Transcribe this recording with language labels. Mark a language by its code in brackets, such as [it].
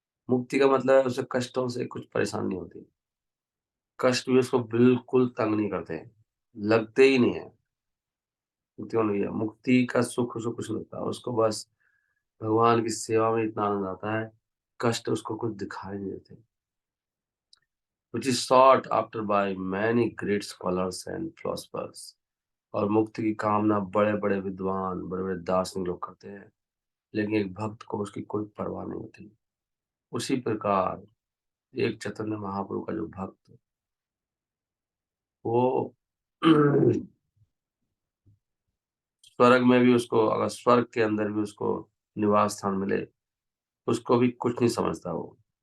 [hi] मुक्ति का मतलब है उसे कष्टों से कुछ परेशानी नहीं होती। कष्ट भी उसको बिल्कुल तंग नहीं करते हैं, लगते ही नहीं है। मुक्ति नहीं है, मुक्ति का सुख उसको कुछ नहीं लगता, उसको बस भगवान की सेवा में इतना आनंद आता है, कष्ट उसको कुछ दिखाई नहीं देते। [en] which is sought after by many great scholars and philosophers। [hi] और मुक्ति की कामना बड़े बड़े विद्वान, बड़े बड़े दार्शनिक लोग करते हैं, लेकिन एक भक्त को उसकी कोई परवाह नहीं होती। उसी प्रकार एक चैतन्य महाप्रभु का जो भक्त, वो स्वर्ग में भी उसको, अगर स्वर्ग के अंदर भी उसको निवास स्थान मिले, उसको भी कुछ नहीं समझता वो।